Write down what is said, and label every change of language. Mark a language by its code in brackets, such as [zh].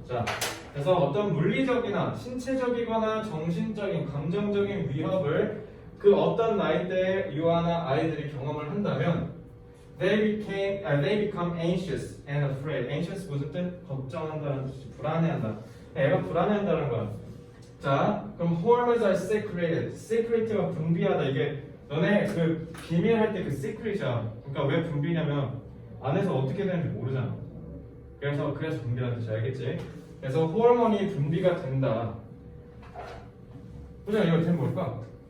[ko] 자, 그래서 어떤 물리적이나 신체적이거나 정신적인, 감정적인 위협을 그 어떤 나이대의 유아나 아이들이 경험을 한다면 [en] they become anxious and afraid. [ko] anxious 무슨 뜻? 걱정한다는 뜻이 불안해한다. 애가 불안해한다는 거야. 자, 그럼 [en] hormones are secreted. [ko] secret가 분비하다. 이게 너네 그 비밀할 때 그 secret이야. 그러니까 왜 분비냐면 안에서 어떻게 되는지 모르잖아. 그래서 분비라는 뜻이 알겠지? 그래서 호르몬이 분비가 된다. 그냥 이거 된 뭘까?